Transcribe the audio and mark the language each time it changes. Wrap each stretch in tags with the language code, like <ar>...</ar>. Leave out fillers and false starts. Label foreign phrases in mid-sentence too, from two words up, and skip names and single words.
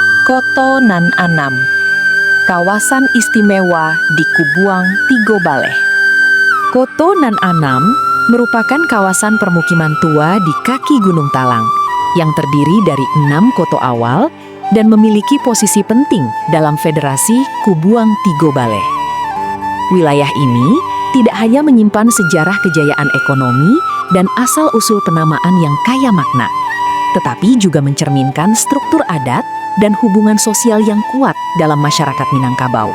<id>Koto Nan Anam, kawasan istimewa di Kubuang, Tigo Baleh. Koto Nan Anam merupakan kawasan permukiman tua di kaki Gunung Talang yang terdiri dari 6 koto awal dan memiliki posisi penting dalam Federasi Kubuang Tigo Baleh. Wilayah ini tidak hanya menyimpan sejarah kejayaan ekonomi dan asal-usul penamaan yang kaya makna, tetapi juga mencerminkan struktur adat dan hubungan sosial yang kuat dalam masyarakat Minangkabau.</id>